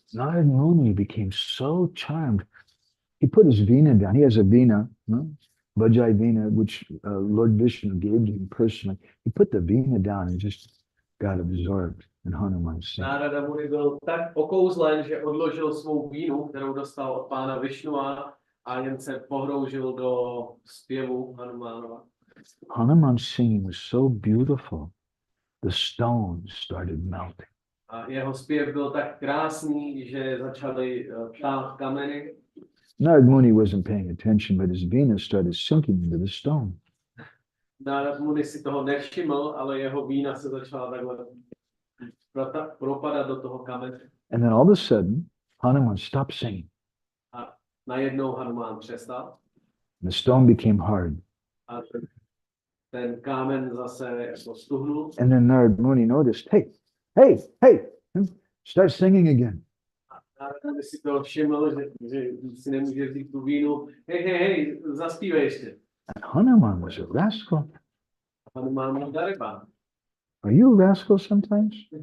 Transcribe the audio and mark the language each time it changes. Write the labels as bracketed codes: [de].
[en] Narad Muni became so charmed. He put his veena down. He has a veena, Vajay veena, which Lord Vishnu gave to him personally. He put the veena down and just got absorbed in Hanuman's singing. [cs] Nárada Muni byl tak okouzlen, že odložil svou vínu, kterou dostal od pána Višnua a jen se pohroužil do zpěvu Hanumánova. [en] Hanuman's singing was so beautiful, the stones started melting. [cs] A jeho zpěv byl tak krásný, že začaly tát kameny. [en] Narad Muni wasn't paying attention, but his Vina started sinking into the stone. [cs] Narad Muni si toho nevšiml, ale jeho vína se začala takhle propadat do toho kamene. [en] And then all of a sudden, Hanuman stopped singing. [cs] A najednou Hanuman přestal. [en] The stone became hard. [cs] A ten kámen zase jako stuhnul. [en] And then Narad Muni noticed, hey, start singing again. [cs] A Narad Muni si toho všiml, že si nemůže vzít tu vínu. Hej, zaspívej ještě. [en] And Hanuman was a rascal. [cs] Hanuman byl darebán. [en] Are you a rascal sometimes?